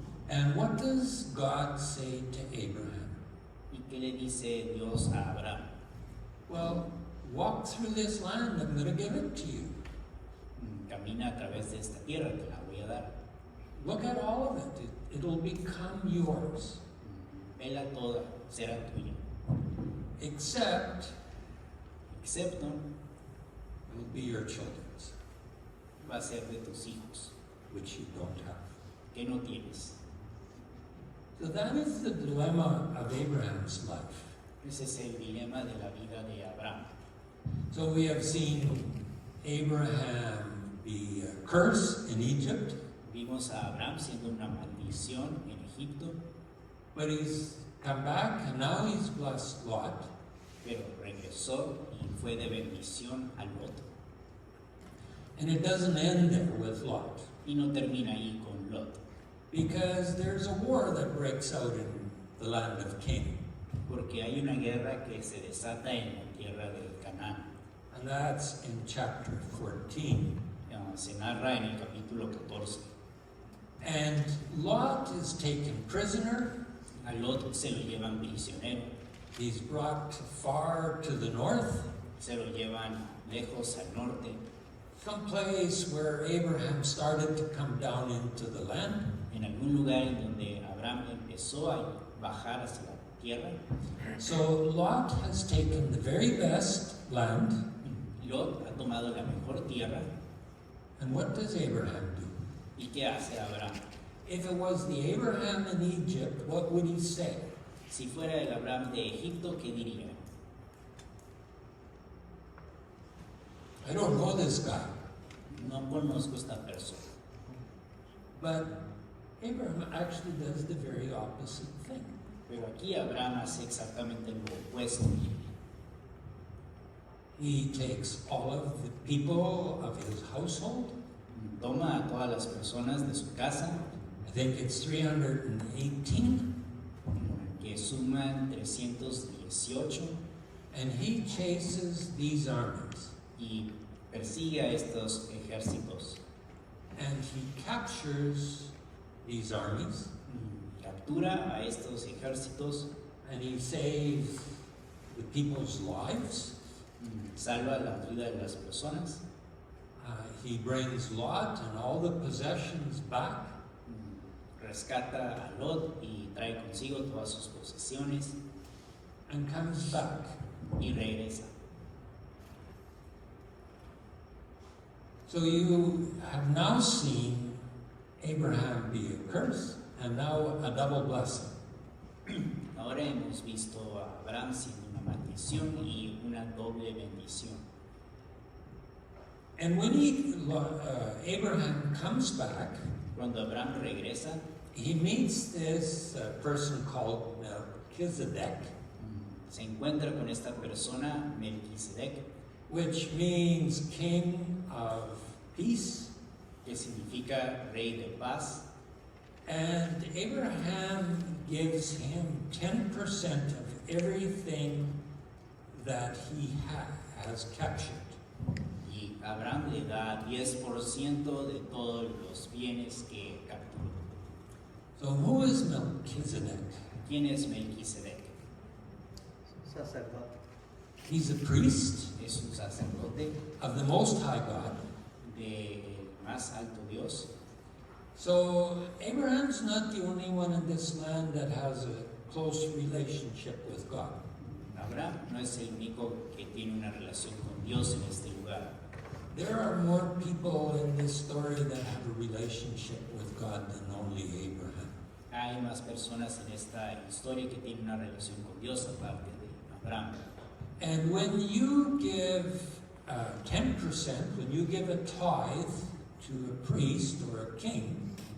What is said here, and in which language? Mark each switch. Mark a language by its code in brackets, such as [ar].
[en] And what does God say to Abraham? [es] ¿Y qué le dice Dios a Abraham? [en] Well, walk through this land. I'm going to give it to you. [es] Camina a través de esta tierra, te la voy a dar. [en] Look at all of it. It'll become yours. [es] Vela toda, será tuya. [en] Except [es] Excepto, [en] it'll be your children's, [es] va a ser de tus hijos, [en] which you don't have. [es] que no tienes. [en] So that is the dilemma of Abraham's life. [es] Ese es el dilema de la vida de Abraham. [en] So we have seen Abraham be a curse in Egypt, [es] Vimos a Abraham siendo una maldición en Egipto, [en] but he's come back and now he's blessed Lot. [es] pero regresó y fue de bendición a Lot. [en] And it doesn't end there with Lot, [es] Y no termina ahí con Lot, [en] because there's a war that breaks out in the land of Canaan, [es] porque hay una guerra que se desata en la tierra del Canaán. [en] and that's in chapter 14. [es] Se narra en el capítulo 14. [en] And Lot is taken prisoner. [es] A Lot se lo llevan prisionero, [en] He's brought far to the north, [es] se lo llevan lejos al norte, [en] someplace where Abraham started to come down into the land. [es] en algún lugar en donde Abraham empezó a bajar hacia la tierra. [en] So Lot has taken the very best land. [es] Lot ha tomado la mejor tierra. [en] And what does Abraham do? [es] ¿Y qué hace Abraham? [en] If it was the Abraham in Egypt, what would he say? [es] Si fuera el Abraham de Egipto, ¿qué diría? [en] I don't know this guy. [es] No conozco esta persona. [en] But Abraham actually does the very opposite thing. [es] Pero aquí Abraham hace exactamente lo opuesto. [en] He takes all of the people of his household. [es] Toma a todas las personas de su casa, [en] I think it's 318. [es] que suman 318, [en] And he chases these armies. [es] y persigue a estos ejércitos. [en] And he captures these armies. [es] Captura a estos ejércitos, [en] And he saves the people's lives. [es] salva la vida de las personas, [en] He brings Lot and all the possessions back. [es] rescata a Lot y trae consigo todas sus posesiones [en] and comes back. [es] y regresa. [en] So you have now seen Abraham be a curse and now a double blessing. [es] Ahora hemos visto a Abraham siendo una maldición y una doble bendición. [en] And when Abraham comes back, [es] Cuando Abraham regresa, [en] he meets this person called Melchizedek, [es] se encuentra con esta persona, Melquisedec, [en] which means king of peace. [es] que significa rey de paz. [en] And Abraham gives him 10% of everything that he has captured. [es] Y Abraham le da 10% de todos los bienes que capturó. [en] So who is Melchizedek? [es] ¿Quién es Melquisedec? Sacerdote. [en] He's a priest [es] Es un sacerdote [en] of the Most High God. [es] del más alto Dios. [en] So Abraham's not the only one in this land that has a close relationship with God. [es] Abraham no es el único que tiene una relación con Dios en este lugar. [en] There are more people in this story that have a relationship with God than only Abraham. [es] Hay más personas en esta historia que tienen una relación con Dios aparte de Abraham. [en] And when you give 10%, when you give a tithe to a priest or a king,